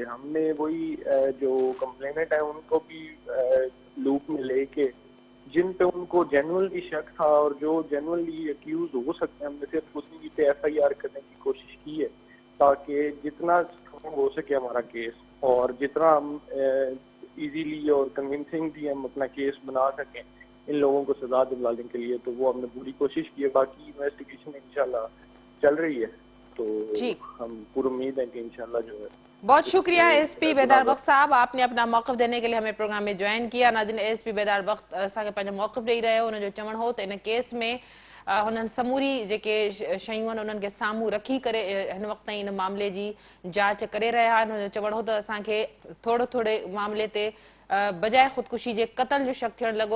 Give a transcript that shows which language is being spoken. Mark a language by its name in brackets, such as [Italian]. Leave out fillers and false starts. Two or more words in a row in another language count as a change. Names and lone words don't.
[Urdu] ہم نے وہی جو کمپلینٹ ہے ان کو بھی لوپ میں لے کے جن پہ ان کو جنرلی شک تھا اور جو [English] generally accuse [Urdu] ہو سکتے ہیں، ہم نے صرف اسی پہ ایف آئی آر کرنے کی کوشش کی ہے تاکہ جتنا اسٹرانگ ہو سکے ہمارا کیس، اور جتنا ہم ایزیلی اور کنونسنگ بھی ہم اپنا کیس بنا سکیں ان لوگوں کو سزا دلانے کے لیے. تو وہ ہم نے پوری کوشش کی ہے. باقی انویسٹیگیشن انشاءاللہ چل رہی ہے، تو ہم پوری امید ہے کہ انشاءاللہ جو ہے. بہت شکریہ ایس پی بیدار بخش صاحب، آپ نے اپنا موقف دینے کے لیے ہمیں پروگرام میں جوائن کیا. [Sindhi] ناظرین، ایس پی بیدار بخش असांखे पंहिंजो موقف ॾेई रहियो. हुन जो चवणु हो त इन केस में हुननि समूरी जेके शयूं आहिनि उन्हनि खे साम्हूं रखी करे हिन वक़्त ताईं इन मामले जी जांच करे रहिया आहिनि. हुन जो चवणु हो त असांखे थोरे मामले ते बजाए ख़ुदकुशी जे क़तल जो शक थियणु लॻो.